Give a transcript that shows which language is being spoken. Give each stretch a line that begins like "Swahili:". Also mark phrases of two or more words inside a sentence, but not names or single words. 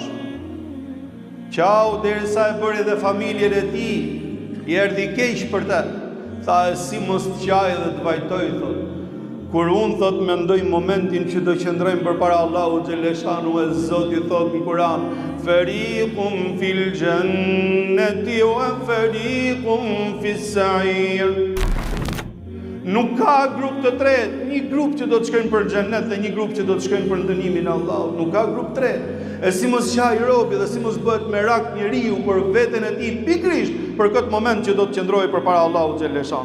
Albanian: Qau derisa e bëri dhe familjen e tij, i erdhi keq për të. Tha, si mos të qaj dhe të vajtoj, thot. Kur unë, thot, mendoj momentin që do qëndrojmë përpara Allahu xhaleshanu, e Zoti thot në Kur'an,
Arabic: فريق في الجنة وفريق في السعير.
Albanian: Nuk ka grup të tretë, një grup që do të shkojnë për xhennet dhe një grup që do të shkojnë për dënimin e Allahut. Nuk ka grup të tretë. E si mos qaj robi dhe si mos bëhet merak njeriu për veten e tij pikërisht për këtë moment që do të qëndrojë përpara Allahu xhaleshanu.